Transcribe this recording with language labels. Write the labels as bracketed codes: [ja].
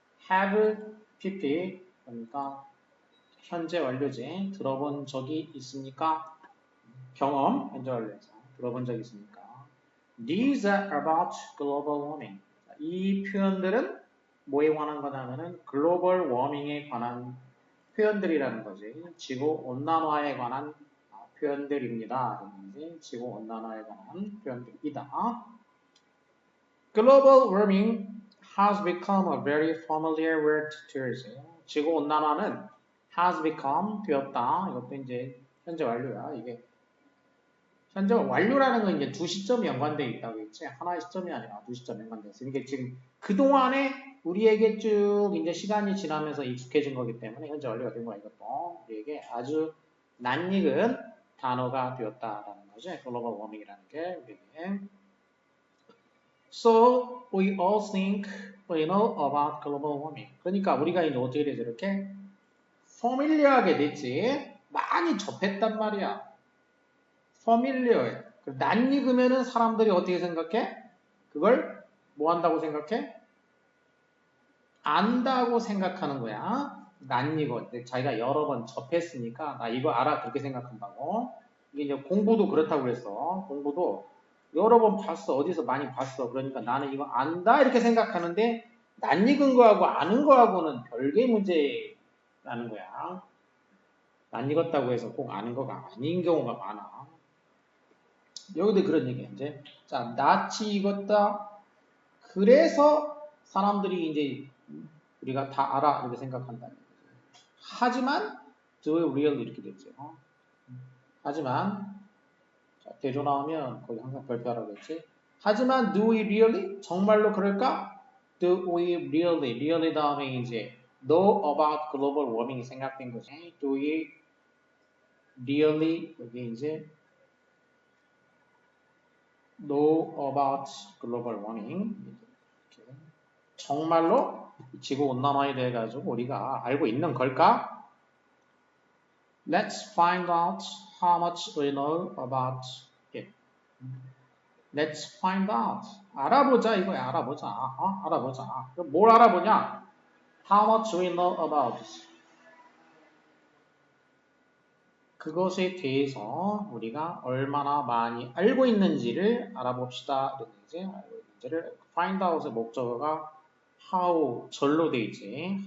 [ko] Have PP 그러니까 현재 완료지. 들어본 적이 있습니까? 경험 현재 완료에서 들어본 적이 있습니까? [en] These are about global warming. [ko] 이 표현들은 뭐에 관한 거냐면은 글로벌 워밍에 관한 표현들이라는 거지. 지구 온난화에 관한 표현들입니다. 지구 온난화에 관한 표현들이다. [en] Global warming has become a very familiar word to us. [ko] 지구 온난화는 [en] has become [ko] 되었다. 이것도 이제 현재 완료야. 이게 현재 완료라는 건 이제 두 시점이 연관되어 있다고 했지. 하나의 시점이 아니라 두 시점이 연관되어 있어. 이게 지금 그동안에 우리에게 쭉 이제 시간이 지나면서 익숙해진 거기 때문에 현재 완료가 된 거야. 이것도 우리에게 아주 낯익은 단어가 되었다라는 거죠. 글로벌 워밍이라는 게 우리에게. [en] So we all think we know about global warming. [ko] 그러니까 우리가 이제 어떻게 되죠? 이렇게 familiar하게 됐지. 많이 접했단 말이야. familiar. 낯익으면은 사람들이 어떻게 생각해? 그걸 뭐 한다고 생각해? 안다고 생각하는 거야. 낯익어. 자기가 여러 번 접했으니까 나 이거 알아 그렇게 생각한다고. 이게 이제 공부도 그렇다고 그랬어. 공부도 여러 번 봤어. 어디서 많이 봤어. 그러니까 나는 이거 안다 이렇게 생각하는데 낯익은 거하고 아는 거하고는 별개의 문제라는 거야. 낯익었다고 해서 꼭 아는 거가 아닌 경우가 많아. 여기도 그런 얘기야. 이제 자 낯이 익었다. 그래서 사람들이 이제 우리가 다 알아 이렇게 생각한다는 거죠. 하지만 [en] do we really [ko] 이렇게 됐죠. 하지만 자, 대조 나오면 거기 항상 별표하라고 했지. 하지만 [en] do we really? [ko] 정말로 그럴까? [en] Do we really? [ko] really 다음에 이제 [en] know about global warming이 [ko] 생각된 거지. [en] Do we really [ko] 여기 이제 [en] know about global warming [ko] 이렇게. 정말로 지구 온난화에 대해 가지고 우리가 알고 있는 걸까? [en] Let's find out how much we know about it. Let's find out. [ko] 알아보자 이거야. 알아보자. 알아보자. 그럼 뭘 알아보냐? [en] How much we know about it. [ko] 그것에 대해서 우리가 얼마나 많이 알고 있는지를 알아봅시다. 이런 이제 알고 있는지를 find out의 목적어가 how 절로 돼 있지.